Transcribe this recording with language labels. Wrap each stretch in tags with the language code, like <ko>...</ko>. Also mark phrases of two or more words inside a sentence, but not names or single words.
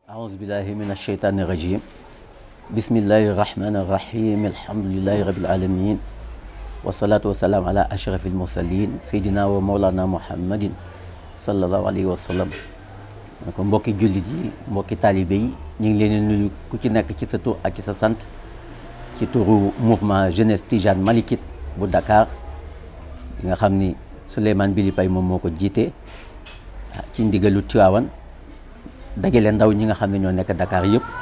<ar>أعوذ بالله من الشيطان الرجيم بسم الله الرحمن الرحيم الحمد لله رب العالمين والصلاة والسلام على أشرف المرسلين سيدنا ومولانا محمد صلى الله عليه وسلم</ar> <wo>kon mbokki jullit yi mbokki taalibe yi ñu ngi leen di nuyu ku ci nekk ci sa tur ak ci sa sant ci turu mouvement jeunesse Tijane Malikite bu Dakar yi nga xam ni Souleymane Bili Paye moom moo ko jiite ci ndigalu Tiwaawan dajale ndaw ñi nga xam ne ñoo nekk Dakar yëpp</wo>